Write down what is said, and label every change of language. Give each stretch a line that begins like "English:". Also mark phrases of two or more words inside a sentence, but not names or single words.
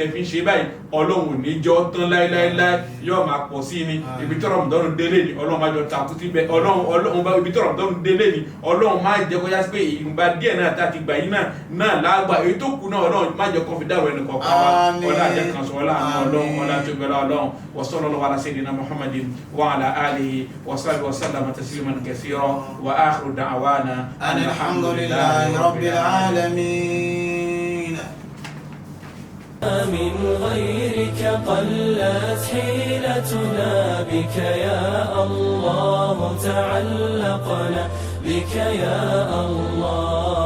Yoruba: tẹ́ fi ń ṣe báyìí Ọlọ́run ò ní jọ tán láéláé yóò máa pọ̀ sí ni ibi tí Ramadan délé ni Ọlọ́run máa jọ takú sí bẹ́ẹ̀ Ọlọ́run bá ibi tí Ramadan délé ni Ọlọ́run máa jẹ́ kó yá sí pé ìgbà díẹ̀ náà tá a ti gbà yín náà lágbà èyí tó kù náà Ọlọ́run máa jẹ́ kó fi dáwọ̀ ẹnì kọ̀ọ̀kan wa ọlá àjẹ́ kan sọ ọlá àwọn Ọlọ́run ọlá tó gbẹ̀rẹ̀ Ọlọ́run wa
Arabic: صلى الله على سيدنا محمد وعلى آله وصحبه وسلم تسليما كثيرا وآخر دعوانا الحمد لله رب العالمين. من غيرك قلت حيلتنا بك يا الله تعلقنا بك يا الله